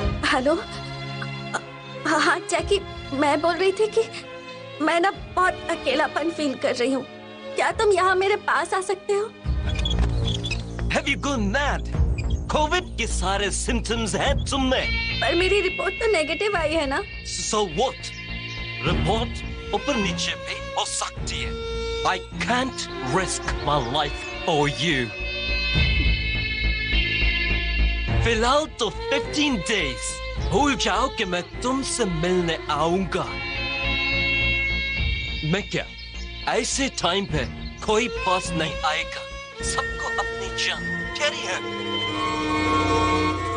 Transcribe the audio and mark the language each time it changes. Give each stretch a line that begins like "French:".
Hindi: Hello, हाँ जैकी, मैं बोल रही थी कि मैं ना बहुत अकेलापन फील कर रही हूँ। क्या तुम यहाँ मेरे पास आ सकते हो?
English: Have you gone mad?
Hindi: Covid के सारे सिम्टम्स हैं तुम्हें। पर मेरी रिपोर्ट तो नेगेटिव आई है ना।
English: So what?
Hindi: रिपोर्ट ऊपर नीचे भी हो सकती है।
English: I can't risk my life for you.
Hindi: फिलहाल तो
English: 15 days
Hindi: भूल जाओ कि मैं तुमसे मिलने आऊंगा। मैं क्या ऐसे टाइम पे कोई पास नहीं आएगा। सबको अपनी जान कैरी है।